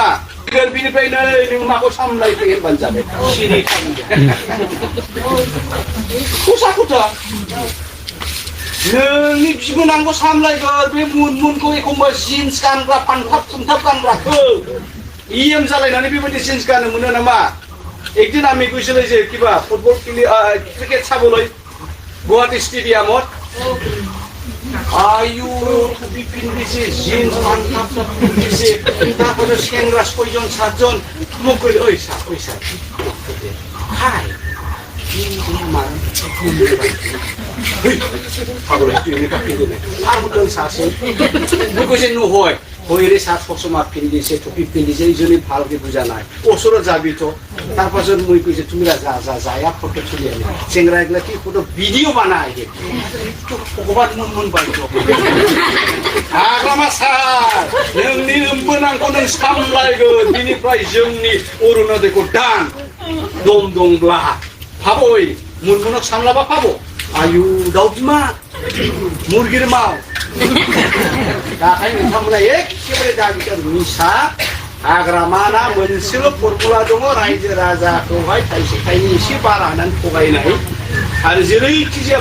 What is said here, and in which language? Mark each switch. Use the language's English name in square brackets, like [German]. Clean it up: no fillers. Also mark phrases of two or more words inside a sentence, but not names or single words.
[Bodo] बिनिफ्राय नै नों माखौ सामलायखो होनबानो जाबाय। सिरि खसा खथा नोंनि बिबोनांखौ सामलायगोन बे मुनखौ एखमबा जिन्स गानग्रा फानथाब फुनथाब गानग्राखौ इएम जालायनानै बेबायदि जिन्स गानो मोनो नामा? [Assamese] একদিন আমি গৈছিলো যে কিবা [English] football cricket [Assamese] চাবলৈ গুৱাহাটী ষ্টেডিয়ামত আয়ু টুপি পিন্ধিছে জিন্স পাঞ্জাব পিন্ধিছে তারপরে সেংরা ৬ জন ৭ জন মোক কইলে ওই স্যার হাই হইরে সাত ফসমা পিন্ধিছে টুপি পিন্ধিছে এইজনী ভালকে বুঝা নাই ওচৰত যাবি তো তাৰপাছত মই কৈছে তুমি যা ফটো তুলি আনি চেংৰা এগুলা কি ফটো ভিডিও বানাই ভগবান মন [Bodo] পাইছো हाग्रामा सार नोंनि नोमबोनांखौ नों सामलायगोन बिनिफ्राय जोंनि अरुणोदयखौ दान दम दंब्ला फाबय मुनखौ सामलाबा फाबो आयु दाउ बिमा मुरगिर माव दाखाय नोंथांमोना एखेबारे दाबिथार निसा हाग्रामाना मोनसेल' फर्मुला दङ रायजो राजाखौहाय थाइसे थाइनै एसे बारा होनानै थगायनाय आरो जेरैखि जाया